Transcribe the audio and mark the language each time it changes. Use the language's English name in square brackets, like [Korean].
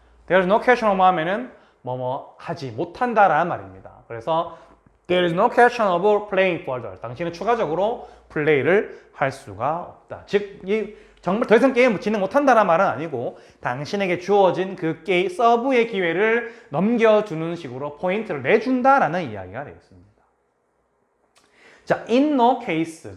[English] There is no catching up [Korean] 하면은 뭐뭐 하지 못한다라는 말입니다. 그래서 [English] there is no catching up playing further. [Korean] 당신은 추가적으로 플레이를 할 수가 없다. 즉, 정말 더 이상 게임을 진행 못한다는 말은 아니고 당신에게 주어진 그 서브의 기회를 넘겨주는 식으로 포인트를 내준다라는 이야기가 되겠습니다. 자, [English] in no case.